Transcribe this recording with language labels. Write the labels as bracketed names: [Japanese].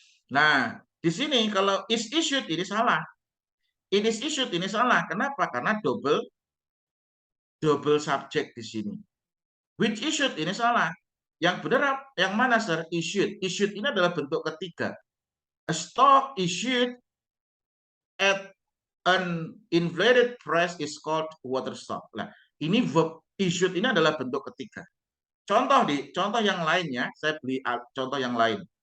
[Indonesian] Nah, di sini kalau is issued ini salah. [English] It is issued [Indonesian] ini salah. Kenapa? Karena double subject di sini. [English] Which issued [Indonesian] ini salah. Yang benar yang mana, sir? Issued. Issued ini adalah bentuk ketiga. [English] A stock issued at an inflated price is called water stock. [Indonesian] Nah, ini verb issued ini adalah bentuk ketiga. Contoh yang lainnya, saya beli contoh yang lain.